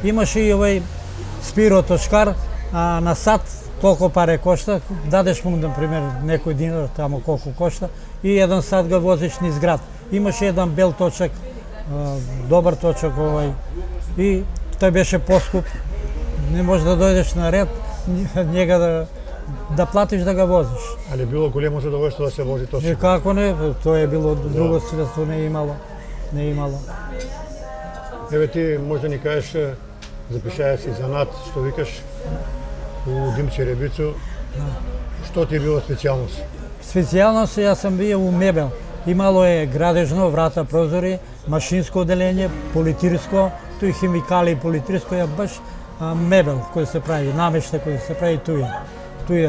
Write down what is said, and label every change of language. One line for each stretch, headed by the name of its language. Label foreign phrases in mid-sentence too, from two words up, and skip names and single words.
Macedonian: имаше и овој Спиро Точкар, а на сат толку паре кошта, дадеш му, например, некој динар, тамо колку кошта, и еден сат го возиш низ град. Имаше еден бел точек, добар точек овој, и тој беше поскуп, не може да дојдеш на ред,
Serbian: njega da platiš da ga voziš. Ali je bilo
Macedonian: големо задоволство да се вози И точек. како не, тоа е било друго средство, не е имало. Еве ти може да ни кажеш, запишаја си занат, што викаш, у Димче Ребицу, што ти е било специјалност? Специјално јас сам био у мебел. Имало е градежно, врата, прозори, машинско оделение, политирско, тој химикали и политирско е баш мебел кој се прави, намешта кој се прави туја.